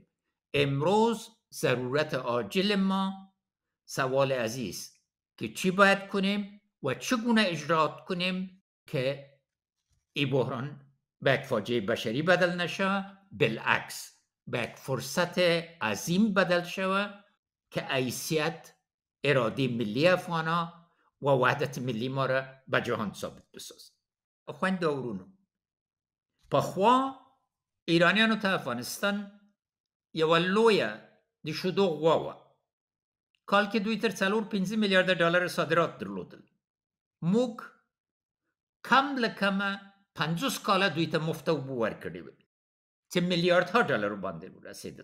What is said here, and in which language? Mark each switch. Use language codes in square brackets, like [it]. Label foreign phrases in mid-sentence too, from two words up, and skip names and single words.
[fa] امروز ضرورت عاجل ما سوال عزیز که چی باید کنیم و چگونه اجرات کنیم که این بحران به یک فاجعه بشری بدل نشه، بالعکس به یک فرصت عظیم بدل شوه که حیثیت اراده ملی افغانا و وحدت ملی ما را به جهان ثابت بسازه. [ps] خوند دورونو پخوا ایرانیانو ته افغانستان یو لویه د شودو غوا وه. کال کې دوی تر 4-5 میلیارده ډالر صادرات درلودل. موږ کم له کمه 50 کاله دوی ته مفت اوبه ورکړې وې چې میلیاردها ډالر باندې ورسېدل.